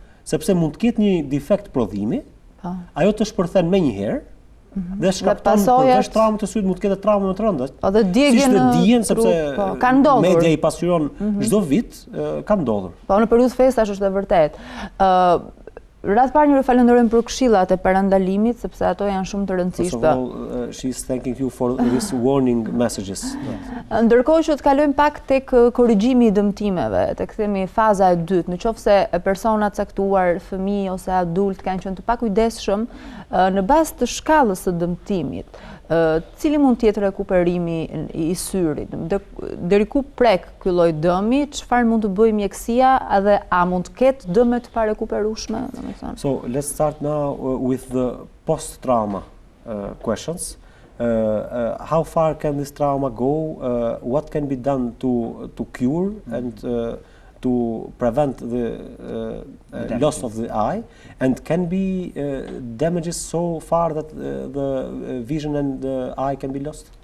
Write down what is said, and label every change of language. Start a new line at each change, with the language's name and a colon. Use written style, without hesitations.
Albanian: Sepse mund të ketë një defekt prodhimi, ajo të shpërthen menjëherë, dhe shkakton përveç traumës të syrit mund të ketë traumë më të rënda. Dhe djegje në sepse media i pasqyron çdo vit, ka ndodhur. Po në periudhë festash është e vërtet. Ratë parë njëre falenderojmë për këshillat e parandalimit, sepse ato janë shumë të rëndësishme.
English: She's thanking you for these warning messages.
Albanian: Ndërkohë që të kalojmë pak tek korrigjimi i dëmtimeve, tek themi faza e dytë, në qoftë se personat caktuar, fëmijë ose adult kanë qenë të pakujdesshëm në bazë të shkallës së dëmtimit. Cili mund të jetë rekuperimi i syrit? Deri ku prek ky lloj dëmi? Çfarë mund të bëjë mjekësia dhe a mund të ketë dëme të parekuperueshme?
English: So let's start now with the post-trauma questions. How far can this trauma go? What can be done to cure and to prevent the loss of the eye, and can be damages so far that the vision and the eye can be lost?